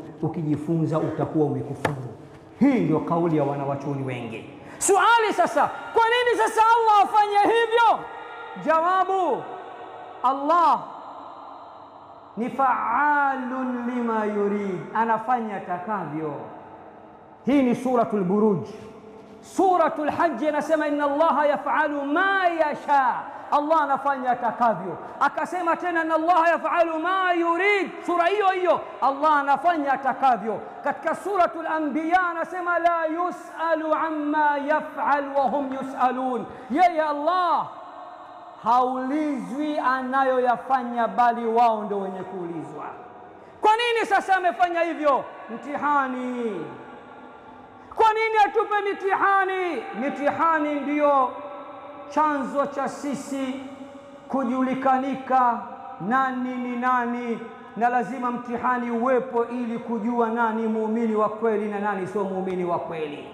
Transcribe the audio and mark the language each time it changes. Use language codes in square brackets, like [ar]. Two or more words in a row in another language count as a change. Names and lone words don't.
[sw] Ukijifunza utakuwa umekufuru. Hii ndio kauli ya wanawachuoni wengi. Swali sasa, kwa nini sasa Allah afanye hivyo? Jawabu, Allah ni [ar] فعال لما يريد, [sw] anafanya atakavyo. Hii ni suratul Buruj. Suratul Hajj inasema [ar] إن الله يفعل ما يشاء, [sw] Allah anafanya atakavyo. Akasema tena [ar] إن الله يفعل ما يريد, [sw] sura hiyo hiyo Allah anafanya atakavyo. Katika suratul Anbiya anasema [ar] لا يسأل عما يفعل وهم يسألون, [sw] yeye Allah haulizwi anayoyafanya bali wao ndio wenye kuulizwa. Kwa nini sasa amefanya hivyo? Mtihani. Kwa nini atupe mitihani? Mitihani ndiyo chanzo cha sisi kujulikanika nani ni nani, na lazima mtihani uwepo ili kujua nani muumini wa kweli na nani sio muumini wa kweli.